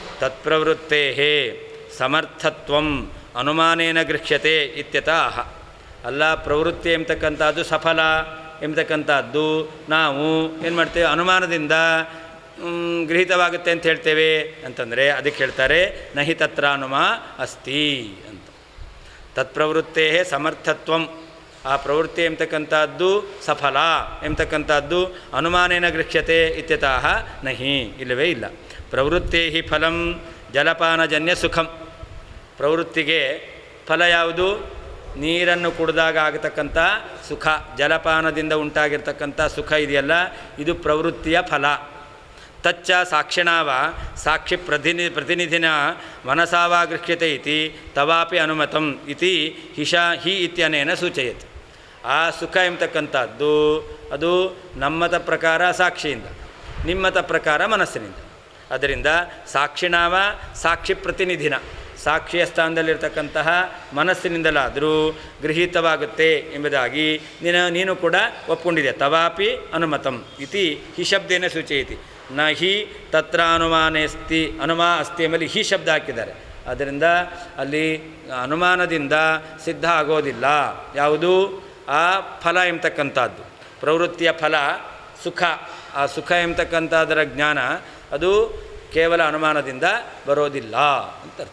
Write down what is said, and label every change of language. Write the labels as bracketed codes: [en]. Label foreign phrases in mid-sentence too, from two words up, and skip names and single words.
[sa] ತತ್ಪ್ರವೃತ್ತೇ ಸಮರ್ಥತ್ವಂ ಅನುಮಾನೇನ ಗೃಹ್ಯತೆ ಇತ್ಯತಃ [kn] ಅಲ್ಲ, ಪ್ರವೃತ್ತಿ ಎಂಬತಕ್ಕಂಥದ್ದು ಸಫಲ ಎಂಬತಕ್ಕಂಥದ್ದು ನಾವು ಏನು ಮಾಡ್ತೇವೆ, ಅನುಮಾನದಿಂದ ಗೃಹೀತವಾಗುತ್ತೆ ಅಂತ ಹೇಳ್ತೇವೆ ಅಂತಂದರೆ ಅದಕ್ಕೆ ಹೇಳ್ತಾರೆ [sa] ನಹಿ ತತ್ರ ಅನುಮಾ ಅಸ್ತಿ [kn] ಅಂತ. [sa] ತತ್ಪ್ರವೃತ್ತೇ ಸಮರ್ಥತ್ವಂ, [kn] ಆ ಪ್ರವೃತ್ತಿ ಎಂಬತಕ್ಕಂಥದ್ದು ಸಫಲ ಎಂಬತಕ್ಕಂಥದ್ದು [sa] ಅನುಮಾನೇನ ಗೃಹ್ಯತೆ ಇತ್ಯತಃ ನಹಿ, [kn] ಇಲ್ಲವೇ ಇಲ್ಲ. [sa] ಪ್ರವೃತ್ತೇ ಹಿ ಫಲಂ ಜಲಪಾನಜನ್ಯ ಸುಖಂ, [kn] ಪ್ರವೃತ್ತಿಗೆ ಫಲ ಯಾವುದು? ನೀರನ್ನು ಕುಡಿದಾಗ ಆಗತಕ್ಕಂಥ ಸುಖ, ಜಲಪಾನದಿಂದ ಉಂಟಾಗಿರ್ತಕ್ಕಂಥ ಸುಖ ಇದೆಯಲ್ಲ, ಇದು ಪ್ರವೃತ್ತಿಯ ಫಲ. [sa] ತಚ್ಚ ಸಾಕ್ಷಿಣಾವ ಸಾಕ್ಷಿ ಪ್ರತಿನಿಧಿನ ಮನಸಾವ ಗೃಹ್ಯತೆ ಇತಿ ತವಾಪಿ ಅನುಮತಂ ಇತಿ ಹಿ ಇತ್ಯನೇನ ಸೂಚಯತಿ. [kn] ಆ ಸುಖ ಎಂಬತಕ್ಕಂಥದ್ದು ಅದು ನಮ್ಮತ ಪ್ರಕಾರ ಸಾಕ್ಷಿಯಿಂದ, ನಿಮ್ಮತ ಪ್ರಕಾರ ಮನಸ್ಸಿನಿಂದ. ಅದರಿಂದ [sa] ಸಾಕ್ಷಿಣಾವ ಸಾಕ್ಷಿ ಪ್ರತಿನಿಧಿನ, [kn] ಸಾಕ್ಷಿಯ ಸ್ಥಾನದಲ್ಲಿರ್ತಕ್ಕಂತಹ ಮನಸ್ಸಿನಿಂದಲಾದರೂ ಗೃಹೀತವಾಗುತ್ತೆ ಎಂಬುದಾಗಿ ನೀನು ಕೂಡ ಒಪ್ಕೊಂಡಿದೆ. [sa] ತವಾಪಿ ಅನುಮತಂ ಇತಿ ಹಿ ಶಬ್ದೇನ ಸೂಚಯತಿ. ನ ಹಿ ತತ್ರ ಅನುಮಾನೇಸ್ತಿ, ಅನುಮಾ ಅಸ್ತಿ [kn] ಎಂಬಲ್ಲಿ ಹಿ ಶಬ್ದ ಹಾಕಿದ್ದಾರೆ. ಆದ್ದರಿಂದ ಅಲ್ಲಿ ಅನುಮಾನದಿಂದ ಸಿದ್ಧ ಆಗೋದಿಲ್ಲ ಯಾವುದು? ಆ ಫಲ ಎಂಬತಕ್ಕಂಥದ್ದು, ಪ್ರವೃತ್ತಿಯ ಫಲ ಸುಖ. ಆ ಸುಖ ಎಂಬತಕ್ಕಂಥದ್ದರ ಜ್ಞಾನ ಅದು ಕೇವಲ ಅನುಮಾನದಿಂದ ಬರೋದಿಲ್ಲ ಅಂತ ಅರ್ಥ.